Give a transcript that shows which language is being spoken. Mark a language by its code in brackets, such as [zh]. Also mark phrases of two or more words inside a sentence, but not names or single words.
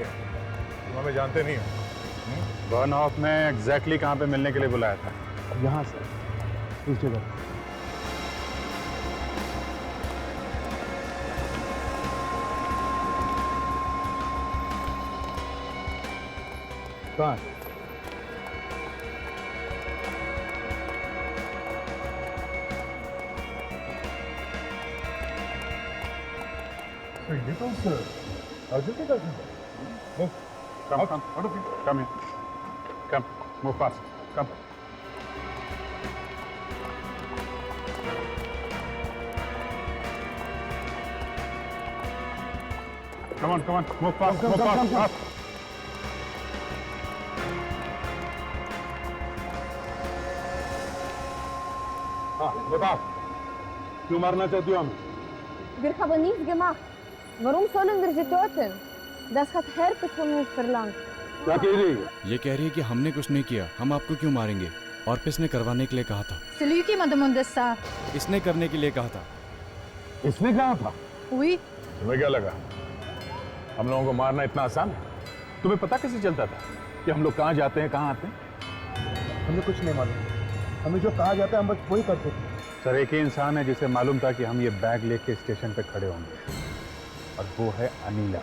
[hi] तुम हमें जानते नहीं हो। बर्न ऑफ ने एग्जैक्टली कहाँ पे मिलने के लिए बुलाया था? यहाँ सर, इस जगह। कहाँ? [en] So you don't sir. Arjun doesn't. Move. Come, come. What of you? Come here. Come. Move fast. Come. Come on, come on. Move fast. Move fast. Fast. [hi] हाँ, बताओ, क्यों मारना चाहती हो हमें? [de] Wir haben nichts gemacht. Warum sollen wir sie töten? Das hat Herpes von uns verlangt. [hi] क्या कह रही है? ये कह रही है कि हमने कुछ नहीं किया, हम आपको क्यों मारेंगे? ऑर्पिस ने करवाने के लिए कहा था। [fr] Celui qui m'a demandé ça. [hi] इसने करने के लिए कहा था। इसने कहा था? [fr] Oui. [hi] तुम्हें क्या लगा हम लोगों को मारना इतना आसान है? तुम्हें पता कैसे चलता था कि हम लोग कहाँ जाते हैं, कहाँ आते हैं? हमें कुछ नहीं मालूम। हमें जो कहा जाता है हम बस वही करते थे। सर, एक ही इंसान है जिसे मालूम था कि हम ये बैग लेके स्टेशन पे खड़े होंगे, और वो है अनीला।